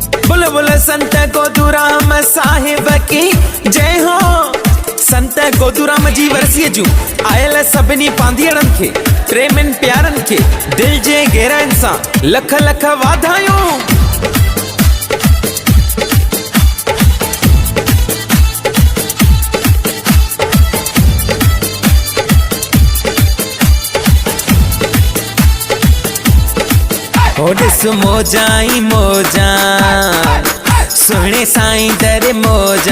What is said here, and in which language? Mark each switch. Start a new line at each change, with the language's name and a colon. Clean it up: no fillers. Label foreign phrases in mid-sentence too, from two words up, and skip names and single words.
Hindi: बोले बोले संत गोदूराम साहिब की जय हो।
Sindhi: संत गोदूराम जी वर्सीअ जूं आयल सभिनी पांधीअड़नि खे प्रेमनि प्यारनि खे दिल जे गहराइनि सां लख लख वाधायूं। ॾिस मौजा ई मौजा सुहिणे साईं दर मौजा।